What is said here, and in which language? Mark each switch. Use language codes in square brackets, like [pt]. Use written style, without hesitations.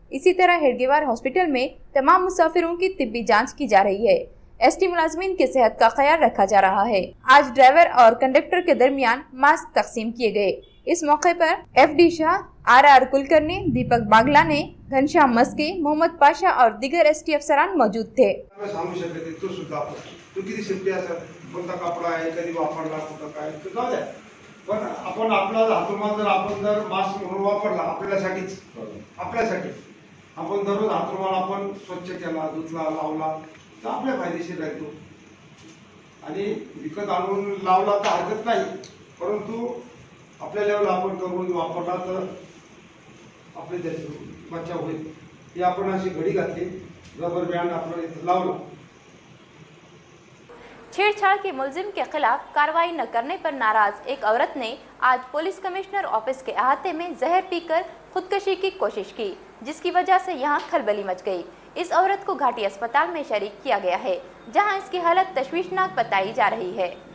[hi] इसी तरह हेडगेवार हॉस्पिटल में तमाम मुसाफिरों की तिब्बी जांच की जा रही है। एसटी मुलाजमीन की सेहत का ख्याल रखा जा रहा है। आज ड्राइवर और कंडक्टर के दरमियान मास्क तकसीम किए गए। इस मौके पर FD शाह, RR कुलकर्णी, दीपक बागला ने, घनश्याम मस्के, मोहम्मद पाशा और दीगर ST अफसरान मौजूद थे। [mr] सांगू शकते तो सुद्धा तू किती सेफ्टी असेल, कोणता कपडा आहे, कधी वापरला, कुठं काय, तर जाऊ द्या. पण आपण आपला हातरुमाल जर मास्क म्हणून वापरला आपल्यासाठी आपण दररोज हातरुमाल आपण स्वच्छ केला, धुतला, लावला तर आपल्या फायदेशीर राहतो. आणि विकत आणून लावला तर हरकत नाही, परंतु आपल्या लेवल आपण करून वापरला तर आपले बचाव होईल. ही आपण अशी घडी घातली, रबर बँड आपण इथं लावला. [hi] छेड़छाड़ के मुलजिम के खिलाफ कार्रवाई न करने पर नाराज एक औरत ने आज पुलिस कमिश्नर ऑफिस के अहाते में जहर पीकर खुदकशी की कोशिश की, जिसकी वजह से यहां खलबली मच गई। इस औरत को घाटी अस्पताल में शरीक किया गया है, जहां इसकी हालत तशवीशनाक बताई जा रही है।